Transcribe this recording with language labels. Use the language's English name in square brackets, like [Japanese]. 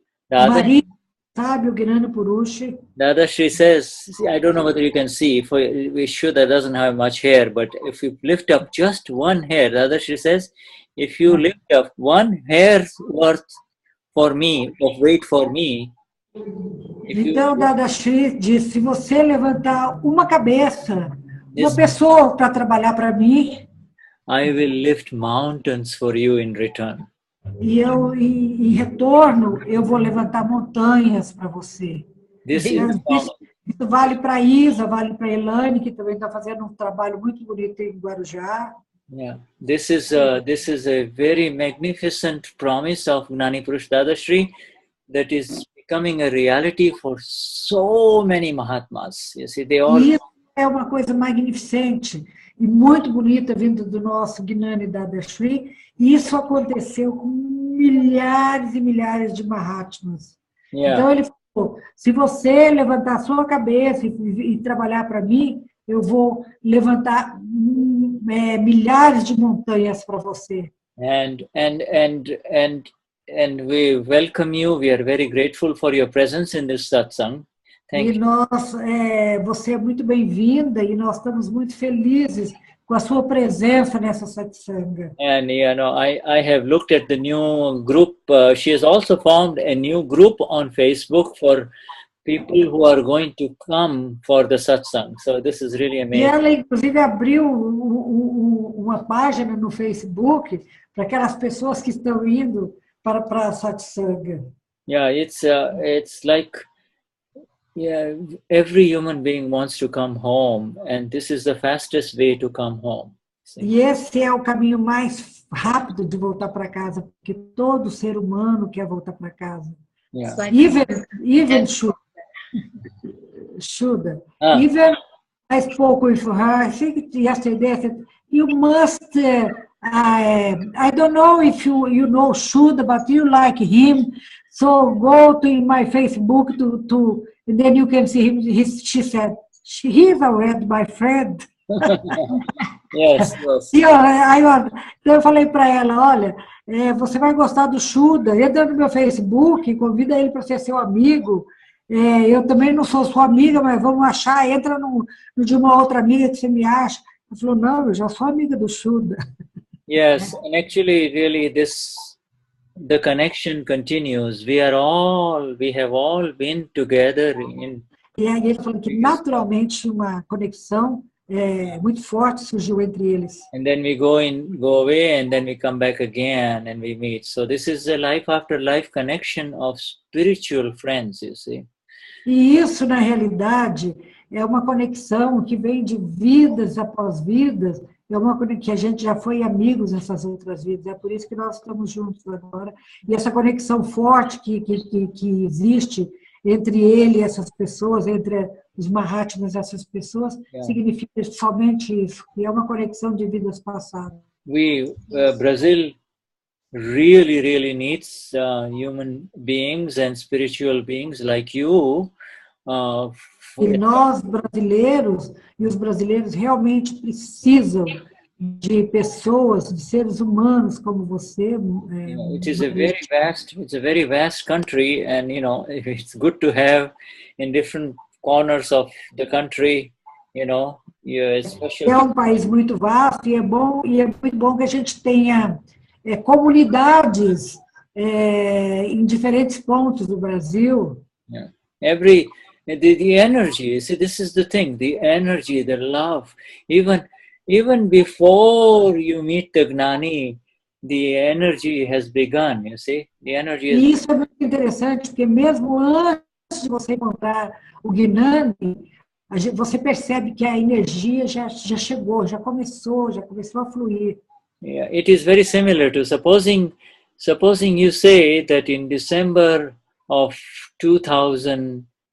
[Portuguese] Maria sabe o Gnani Purush. [English] Dadashri says, I don't know whether you can see, Shuddha doesn't have much hair, but if you lift up just one hair, Dadashri says, if you lift up one hair's worth for me, of weight for me, [Portuguese] então, Dadashri diz, se você levantar uma cabeça, uma pessoa para trabalhar para mim, [English] I will lift mountains for you in return. [Portuguese] E eu, em retorno, eu vou levantar montanhas para você. Isso vale para a Isa, vale para a Elaine, que também está fazendo um trabalho muito bonito em Guarujá. [English] Yeah, this is a very magnificent promise of Gnani Purush Dadashri that is becoming a reality for so many Mahatmas. You see, they all... [Portuguese] Isso é uma coisa magnificente e muito bonita vindo do nosso Gnani Dadashri. E isso aconteceu com milhares e milhares de Mahatmas. [English] Yeah. [Portuguese] Então ele falou, se você levantar a sua cabeça e trabalhar para mim, eu vou levantar milhares de montanhas para você. [English] And we welcome you. We are very grateful for your presence in this satsang. Thank you. [Portuguese] Você é muito bem-vinda e nós estamos muito felizes com a sua presença nessa satsanga. [English] And you know, I have looked at the new group. She has also formed a new group on Facebook for people who are going to come for the satsang. So this is really amazing. [Portuguese] E ela, inclusive, abriu uma página no Facebook para aquelas pessoas que estão indo para a satsanga. [English] Yeah, it's like every human being wants to come home, and this is the fastest way to come home. See? [Portuguese] E esse é o caminho mais rápido de voltar para casa, porque todo ser humano quer voltar para casa. [English] Yeah. Even Shuddha. Even I spoke with her, I think yesterday, I said, you must, I don't know if you know Shuddha, but you like him, so go to my Facebook and then you can see him. She said, he is already my friend. Yes. [Portuguese] Então eu falei para ela, olha, você vai gostar do Shuddha, entra no meu Facebook, convida ele para ser seu amigo, eu também não sou sua amiga, mas vamos achar, entra no de uma outra amiga que você me acha. Ele falou, não, eu já sou amiga do Shuddha. [English] Yes, and actually, really, the connection continues. We have all been together in. [Portuguese] E aí ele falou que naturalmente uma conexão muito forte surgiu entre eles. [English] And then we go away, and then we come back again, and we meet. So this is a life after life connection of spiritual friends, you see. [Portuguese] E isso, na realidade, é uma conexão que vem de vidas após vidas, é uma conexão que a gente já foi amigos nessas outras vidas, é por isso que nós estamos juntos agora. E essa conexão forte que existe entre ele e essas pessoas, entre os Mahatmas e essas pessoas, significa somente isso, que é uma conexão de vidas passadas. [English] Brazil really needs human beings and spiritual beings like you. [Portuguese] E nós, brasileiros, e os brasileiros realmente precisam de pessoas, de seres humanos como você. [English] It's a very vast country, and it's good to have in different corners of the country, especially. [Portuguese] É um país muito vasto e é muito bom que a gente tenha comunidades em diferentes pontos do Brasil. [English] Yeah. The energy, you see, this is the thing, the energy, the love, even before you meet the Gnani, the energy has begun, you see, the energy is... [Portuguese] E isso é muito interessante, porque mesmo antes de você encontrar o Gnani, você percebe que a energia já chegou, já começou a fluir. [English] Yeah, it is very similar to supposing you say that in December of 2015.